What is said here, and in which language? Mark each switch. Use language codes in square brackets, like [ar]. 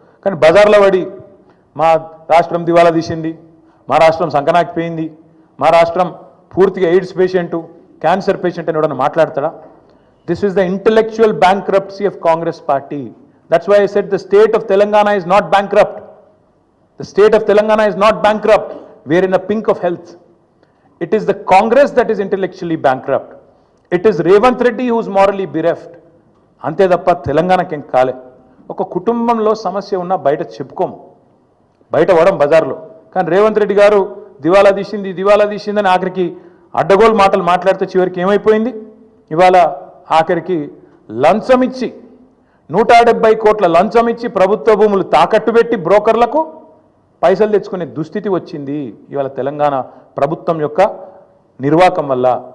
[te] కానీ బజార్లో పడి మా రాష్ట్రం దివాలా తీసింది, మా రాష్ట్రం సంకనాకిపోయింది, మా రాష్ట్రం పూర్తిగా ఎయిడ్స్ పేషెంటు, క్యాన్సర్ పేషెంట్ అని ఎవడన్నా మాట్లాడతాడా? [en] This is the intellectual bankruptcy of Congress party. That's why I said the state of Telangana is not bankrupt. The state of Telangana is not bankrupt. We are in a pink of health. It is the Congress that is intellectually bankrupt. It is Revanth Reddy who is morally bereft. [te] అంతే తప్ప తెలంగాణకేం కాలే. ఒక కుటుంబంలో సమస్య ఉన్నా బయట చెప్పుకోము, బయట వడం బజార్లో. కానీ రేవంత్ రెడ్డి గారు దివాలా తీసిందని ఆఖరికి అడ్డగోలు మాటలు మాట్లాడితే చివరికి ఏమైపోయింది? ఇవాళ ఆఖరికి లంచం ఇచ్చి 170 కోట్ల లంచం ఇచ్చి ప్రభుత్వ భూములు తాకట్టు పెట్టి బ్రోకర్లకు పైసలు తెచ్చుకునే దుస్థితి వచ్చింది ఇవాళ తెలంగాణ ప్రభుత్వం యొక్క నిర్వాకం వల్ల.